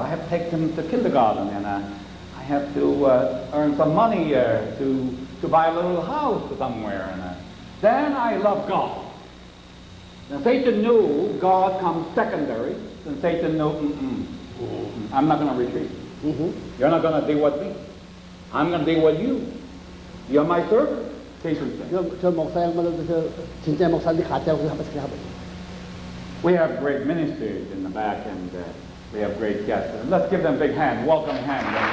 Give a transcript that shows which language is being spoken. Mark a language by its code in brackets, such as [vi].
[en] I have to take them to kindergarten, and I have to earn some money to buy a little house somewhere. And then I love God. Now Satan knew God comes secondary. Then Satan knew, I'm not going to retreat. You're not going to deal with me. I'm going to deal with you. You're my servant. Satan said. [ko] 저 목사 양반들도 진짜 목사인데 가짜고 한번 해보세요. [en] We have great ministers in the back, and we have great guests. Let's give them a big hand, welcome hand.